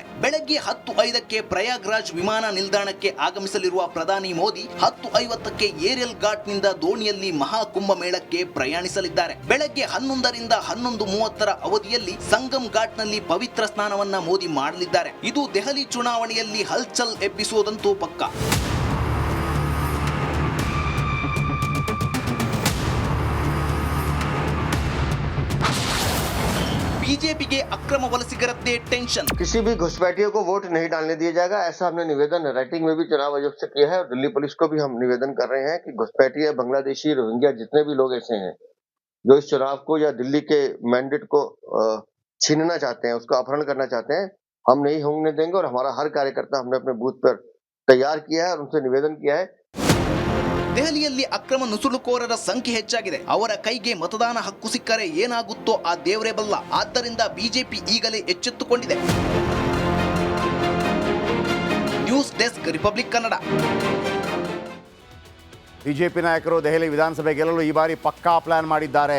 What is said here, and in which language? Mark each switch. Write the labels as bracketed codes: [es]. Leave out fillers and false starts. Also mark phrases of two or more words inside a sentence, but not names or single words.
[kn] ಬೆಳಗ್ಗೆ 10:05ಕ್ಕೆ ಪ್ರಯಾಗ್ರಾಜ್ ವಿಮಾನ ನಿಲ್ದಾಣಕ್ಕೆ ಆಗಮಿಸಲಿರುವ ಪ್ರಧಾನಿ ಮೋದಿ 10:50ಕ್ಕೆ ಏರಿಯಲ್ ಘಾಟ್ನಿಂದ ದೋಣಿಯಲ್ಲಿ ಮಹಾಕುಂಭ ಮೇಳಕ್ಕೆ ಪ್ರಯಾಣಿಸಲಿದ್ದಾರೆ. ಬೆಳಗ್ಗೆ 11ರಿಂದ 11:30ರ ಅವಧಿಯಲ್ಲಿ ಸಂಗಮ್ ಘಾಟ್ನಲ್ಲಿ ಪವಿತ್ರ ಸ್ನಾನವನ್ನ ಮೋದಿ ಮಾಡಲಿದ್ದಾರೆ. ಇದು ದೆಹಲಿ ಚುನಾವಣೆಯಲ್ಲಿ ಹಲ್ಚಲ್ ಎಬ್ಬಿಸುವುದಂತೂ ಪಕ್ಕ. ಬಿಜೆಪಿ ಅಕ್ರಮ ವಲಸಿಗರದ್ದೇ ಟೆನ್ಷನ್। [hi] किसी भी घुसपैठियों को वोट नहीं डालने दिया जाएगा, ऐसा हमने निवेदन राइटिंग में भी चुनाव आयोग से किया है और दिल्ली पुलिस को भी हम निवेदन कर रहे हैं कि घुसपैठिया, बांग्लादेशी, रोहिंग्या जितने भी लोग ऐसे हैं जो इस चुनाव को या दिल्ली के मैंडेट को छीनना चाहते हैं, उसका अपहरण करना चाहते हैं, हम नहीं होने देंगे। और हमारा हर कार्यकर्ता हमने अपने बूथ पर तैयार किया है और उनसे निवेदन किया है। [kn] ದೆಹಲಿಯಲ್ಲಿ ಅಕ್ರಮ ನುಸುಳುಕೋರರ ಸಂಖ್ಯೆ ಹೆಚ್ಚಾಗಿದೆ. ಅವರ ಕೈಗೆ ಮತದಾನ ಹಕ್ಕು ಸಿಕ್ಕರೆ ಏನಾಗುತ್ತೋ ಆ ದೇವರೇ ಬಲ್ಲ. ಆದ್ದರಿಂದ ಬಿಜೆಪಿ ಈಗಲೇ ಎಚ್ಚೆತ್ತುಕೊಂಡಿದೆ. [en] news desk, [kn] ರಿಪಬ್ಲಿಕ್ ಕನ್ನಡ. ಬಿಜೆಪಿ ನಾಯಕರು ದೆಹಲಿ ವಿಧಾನಸಭೆ ಗೆಲ್ಲಲು ಈ ಬಾರಿ ಪಕ್ಕಾ ಪ್ಲಾನ್ ಮಾಡಿದ್ದಾರೆ.